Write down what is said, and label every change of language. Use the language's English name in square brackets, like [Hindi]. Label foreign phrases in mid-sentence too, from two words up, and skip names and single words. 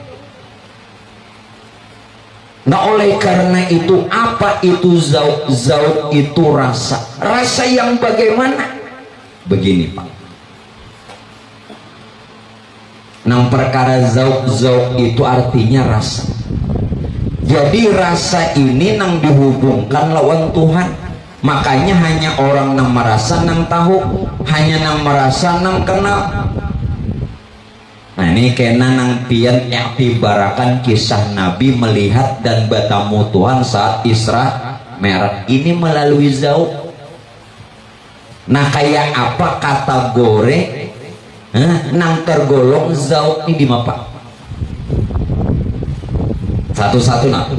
[Indonesian] Nah oleh karena itu, apa itu zauq? Zauq itu rasa. Rasa yang bagaimana? Begini Pak. Nah perkara zauq itu artinya rasa. [Banjar] Jadi rasa ini nang dihubungkan lawan Tuhan. Makanya hanya orang yang merasa nang tahu, hanya nang merasa nang kenal. Nah ini kena nang pian iktibarakan kisah Nabi melihat dan bertemu Tuhan saat Isra Mi'raj. [Indonesian] Ini melalui zauq. [Banjar] Nah kayak apa kategori nang tergolong zauq ini di mapa? Satu-satu nah.